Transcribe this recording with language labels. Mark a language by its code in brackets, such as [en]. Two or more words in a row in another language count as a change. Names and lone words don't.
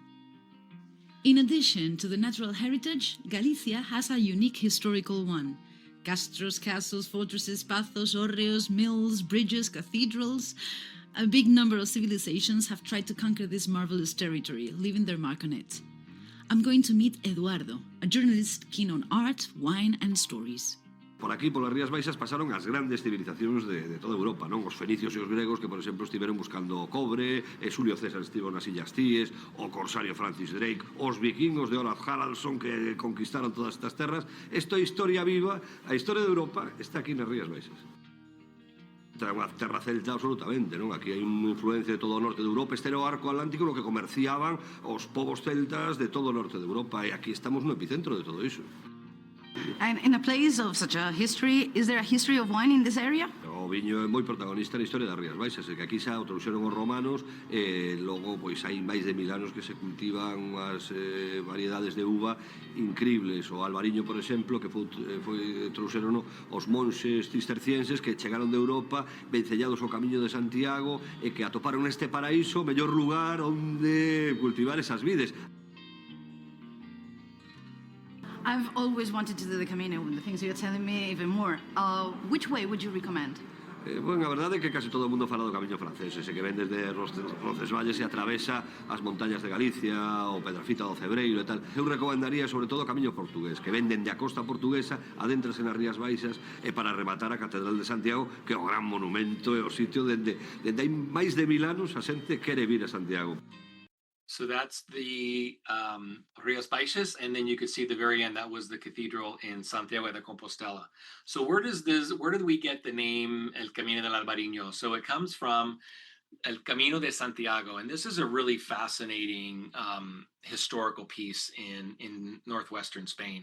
[en] In addition to the natural heritage, Galicia has a unique historical one. Castros, castles, fortresses, pathos, hórreos, mills, bridges, cathedrals. A big number of civilizations have tried to conquer this marvelous territory, leaving their mark on it. I'm going to meet Eduardo, a journalist keen on art, wine and stories. [gl] Por aquí, por las Rías Baixas, pasaron as grandes civilizacións de toda Europa, non? Os fenicios e os gregos que, por exemplo, estiveron buscando o cobre, Xulio César estivo nas Illas Cíes, o corsario Francis Drake, os vikingos de Olaf Haraldsson que conquistaron todas estas terras. Isto é historia viva, a historia de Europa está aquí nas Rías Baixas. É unha terra celta absolutamente, non? Aquí hai unha influencia de todo o norte de Europa. Este era o arco atlántico no que comerciaban os povos celtas de todo o norte de Europa, e aquí estamos no epicentro de todo iso. [en] And in a place of such a history, is there a history of wine in this area? [gl] O viño é moi protagonista na historia das Rías Baixas, e que aquí xa o trouxeron os romanos, e logo pois hai máis de 1000 anos que se cultivan unhas variedades de uva increíbles. O albariño, por exemplo, que trouxeron os monxes cistercienses que chegaron de Europa vencellados ao Camino de Santiago e que atoparon neste paraíso o mellor lugar onde cultivar esas vides. [en] I've always wanted to do the Camino, and the things you're telling me even more. Which way would you recommend? [gl] Bueno, a verdade é que casi todo o mundo fala do camiño francés, ese que ven desde Roncesvalles e atravesa as montañas de Galicia, o Pedrafita do Cebreiro e tal. Eu recomendaría sobre todo o camiño portugués, que ven dende a costa portuguesa, adéntrase nas Rías Baixas, e para rematar a Catedral de Santiago, que é o gran monumento e o sitio dende hai máis de 1000 anos a xente quere vir a Santiago. [en] So that's the Rías Baixas, and then you could see the very end. That was the cathedral in Santiago de Compostela. So where did we get the name El Camino del Albariño? So it comes from El Camino de Santiago, and this is a really fascinating historical piece in northwestern Spain.